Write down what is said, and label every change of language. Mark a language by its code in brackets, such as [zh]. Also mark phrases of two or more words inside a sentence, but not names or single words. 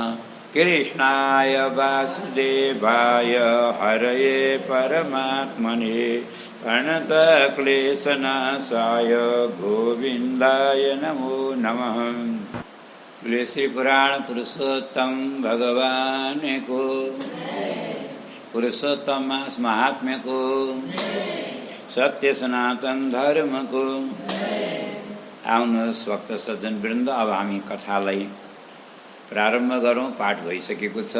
[sa] कृष्णाय वासुदेवाय हरये परमात्मने प्रणतक्लेशनाशाय गोविन्दाय नमो नमः। [ne] श्री पुराण पुरुषोत्तम भगवान को पुरुषोत्तम मास महात्म्यको, सत्य सनातन धर्मको। आउनुहोस् भक्त सज्जन वृन्द, अब हामी कथालाई प्रारम्भ गरौँ। पाठ भइसकेको छ।